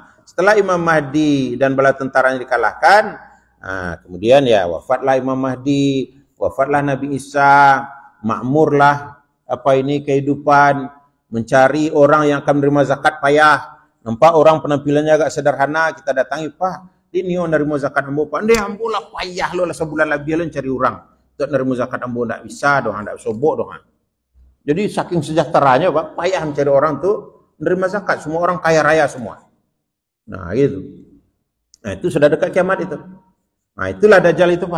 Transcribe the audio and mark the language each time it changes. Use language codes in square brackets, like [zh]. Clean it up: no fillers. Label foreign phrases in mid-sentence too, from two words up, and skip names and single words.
[id] Setelah Imam Mahdi dan bala tentaranya dikalahkan, kemudian ya wafatlah Imam Mahdi, wafatlah Nabi Isa, makmurlah kehidupan, mencari orang yang akan menerima zakat payah. Nampak orang penampilannya agak sederhana, kita datangi, Pak, ini orang menerima zakat ambo, Pak. [min] Ndeh ambo lah payah lo lah sebulan lebih lo cari orang. [id] Untuk menerima zakat ambo enggak bisa dong, enggak sobok dong. Jadi saking sejahteranya, Pak, payah mencari orang tuh menerima zakat, semua orang kaya raya semua. Gitu. Itu sudah dekat kiamat itu. Itulah Dajjal itu, Pak.